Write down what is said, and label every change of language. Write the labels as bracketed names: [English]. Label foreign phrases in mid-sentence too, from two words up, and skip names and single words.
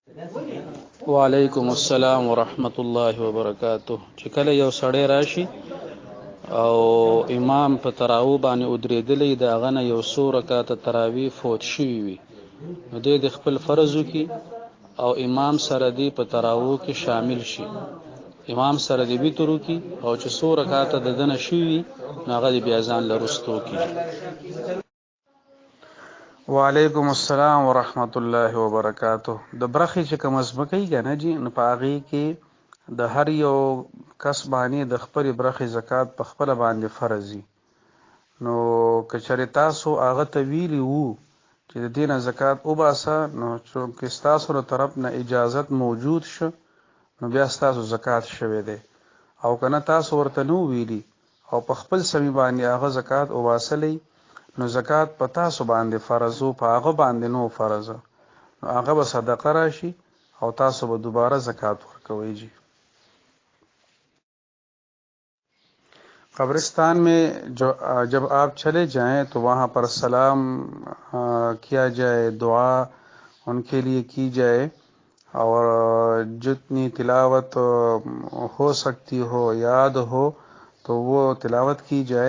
[Arabic] وعلیکم السلام ورحمۃ اللہ وبرکاتہ. [Pashto] چې کله یو سړی راشي او امام په تراو باندې ودرېدلی د هغه نه یو څو رکعاته تراوی فوت شوي وي، نو دی د خپل فرضو کې او امام سره دی په تراو کې شامل شي. امام سره دی وترو کې او چې څو رکعاته د دنه شوي نو هغه دی بیا ځان له رستو کې. [Arabic] وعلیکم السلام ورحمۃ اللہ وبرکاتہ. [Pashto] د برخې چې کوم ځمکه یې کنه جی، نو په هغې کې د هر یو کس باندې د خپلې برخې زکات په خپله باندې فرض وي. نو که چېرې تاسو هغه ته ویلي وو چې د دې نه زکات وباسه، نو چونکې ستاسو له طرف نه اجازت موجود شه نو بیا ستاسو زکات شوی دی. او که نه تاسو ورته نو ویلي او په خپل سمې باندې هغه زکات وباسلی، نو زکات په تاسو باندې فرض و، په هغه باندې نو فرض، نو هغه به صدقه راشي او تاسو به دوباره زکات ورکوئ جی. [Urdu] قبرستان میں جب آپ چلے جائیں تو وہاں پر سلام کیا جائے، دعا ان کے لیے کی جائے، اور جتنی تلاوت ہو سکتی ہو، یاد ہو تو وہ تلاوت کی جائے.